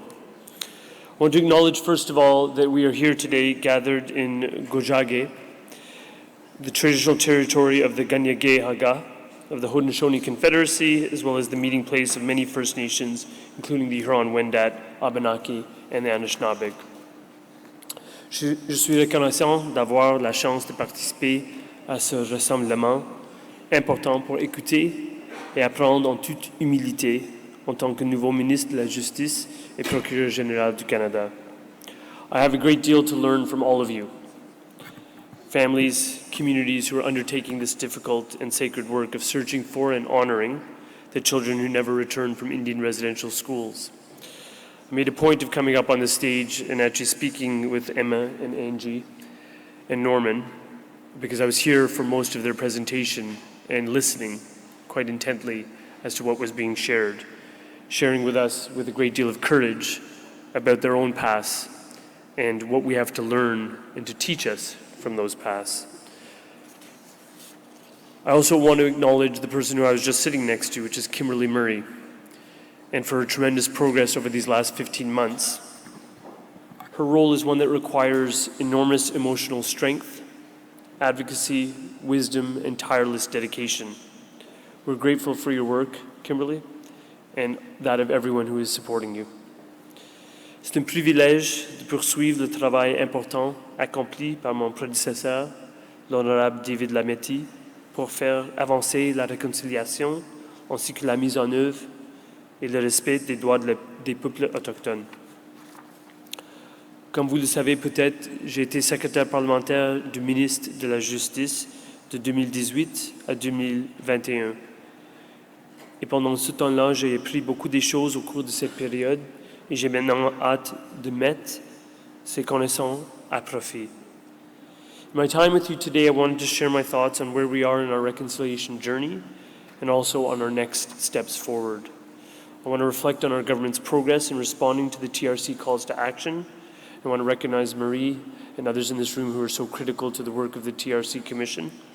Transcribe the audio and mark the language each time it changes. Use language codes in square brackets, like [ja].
[en] I want to acknowledge, first of all, that we are here today gathered in Gojage, the traditional territory of the Ganyage Haga, of the Haudenosaunee Confederacy, as well as the meeting place of many First Nations, including the Huron-Wendat, Abenaki, and the Anishinaabe. [fr] Je suis reconnaissant d'avoir la chance de participer à ce rassemblement important pour écouter et apprendre en toute humilité en tant que nouveau ministre de la Justice et procureur général du Canada. [en] I have a great deal to learn from all of you, families, communities who are undertaking this difficult and sacred work of searching for and honoring the children who never returned from Indian residential schools. I made a point of coming up on the stage and actually speaking with Emma and Angie and Norman because I was here for most of their presentation and listening quite intently as to what was being shared, sharing with us with a great deal of courage about their own past and what we have to learn and to teach us from those pasts. I also want to acknowledge the person who I was just sitting next to, which is Kimberly Murray, and for her tremendous progress over these last 15 months. Her role is one that requires enormous emotional strength, advocacy, wisdom, and tireless dedication. We're grateful for your work, Kimberly, and that of everyone who is supporting you. [fr] C'est un privilège de poursuivre le travail important accompli par mon prédécesseur, l'honorable David Lametti, pour faire avancer la réconciliation ainsi que la mise en œuvre et le respect des droits des peuples autochtones. Comme vous le savez peut-être, j'ai été secrétaire parlementaire du ministre de la Justice de 2018 à 2021. Et pendant ce temps-là, j'ai appris beaucoup de choses au cours de cette période et j'ai maintenant hâte de mettre ces connaissances à profit. [en] In my time with you today, I wanted to share my thoughts on where we are in our reconciliation journey and also on our next steps forward. I want to reflect on our government's progress in responding to the TRC calls to action. I want to recognize Marie and others in this room who are so critical to the work of the TRC Commission.